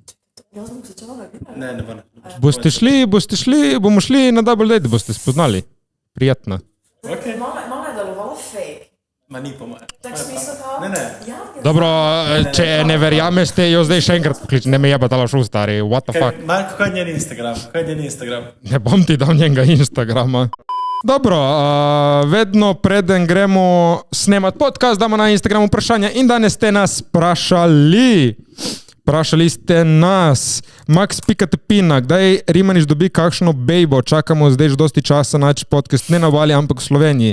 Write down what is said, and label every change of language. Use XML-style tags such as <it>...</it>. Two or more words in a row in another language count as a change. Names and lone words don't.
<sl>Ne bom. Boste šli, bomo šli na</sl> <en>double date,</en> <sl>boste spoznali. Prijetno. Okay. Malo je delovalo fake. Ma ni po mojem. Tak smisel kao? Ne. Dobro, če ne verjameste, jo zdaj še enkrat pokličem, ne me jebat, ala šu, stari,</sl> <en>what the fuck.</en> <sl>Marko, kaj je njen Instagram? Ne bom ti dal njenega Instagrama. Dobro, vedno preden gremo snemat podcast, damo na Instagram vprašanja in danes ste nas sprašali. Sprašali ste nas, Max.Pina, kdaj Rimanič dobi kakšno bejbo, čakamo zdaj že dosti časa, nač podcast ne na Obali, ampak v Sloveniji.</sl>